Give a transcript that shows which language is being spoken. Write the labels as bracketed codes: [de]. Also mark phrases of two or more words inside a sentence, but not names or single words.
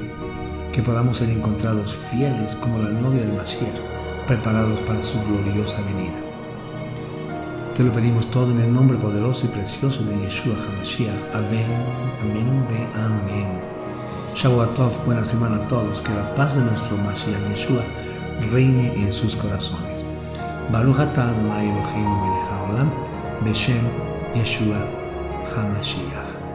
[es] Que podamos ser encontrados fieles como la novia del Mashiach, preparados para su gloriosa venida. Te lo pedimos todo en el nombre poderoso y precioso de Yeshua HaMashiach. Amén, amén, amén. [he] שבוע טוב, [es] buena semana a todos. Que la paz de nuestro Mashiach Yeshua reine en sus corazones. [he] ברוך אתה אדוני אלוהינו מלך העולם, בשם ישוע המשיח.